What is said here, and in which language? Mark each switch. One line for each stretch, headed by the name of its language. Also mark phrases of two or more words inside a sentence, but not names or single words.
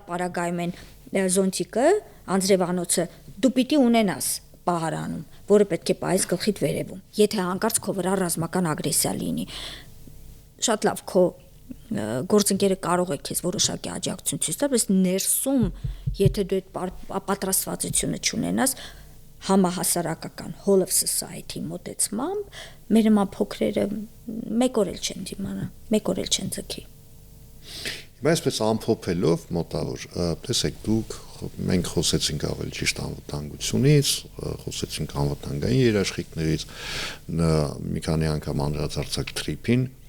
Armenian: պարագայում են զոնտիկը, անձրևանոցը դու պիտի ունենաս պահարանում, որը պետք է պահես գլխիդ վերևում, եթե հանկարծ քո վրա ռազմական ագրեսիա լինի։ Շատ լավ, քո գործընկերը կարող է քեզ որոշակի աջակցություն ցույց տալ, բայց ներսում, եթե դու այդ պատրաստվածությունը չունենաս, համահասարակական
English: whole of society
Armenian: մոտեցմամբ մեր նման փոքրերը մեկ օր էլ չեն դիմանա, մեկ օր էլ չեն ձգի։ Հիմա այսպես ամփոփելով մոտավոր, տեսեք, մենք խոսեցինք ավելի ճիշտ անվտանգությունից, խոսեցինք անվտանգային երաշխիքներից, մի քանի անգամ անդրադարձանք թրիփին,